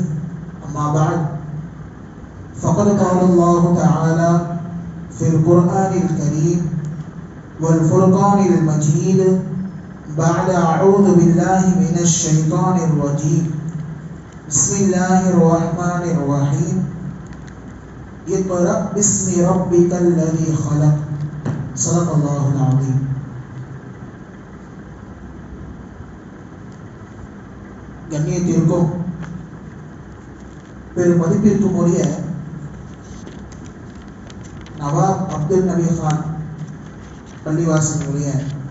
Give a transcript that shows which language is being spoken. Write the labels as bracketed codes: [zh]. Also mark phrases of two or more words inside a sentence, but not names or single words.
[ar] أما بعد، فقد قال الله تعالى في القرآن الكريم والفرقان المجيد بعد أعوذ بالله من الشيطان الرجيم. بسم الله الرحمن الرحيم. اقرأ باسم ربك الذي خلق. صدق الله العظيم. [ta] கண்ணியத்திற்கும் பெரும் மதிப்பிற்கும் உரிய நவாப் அப்துல் நபி கான் பள்ளிவாசலுடைய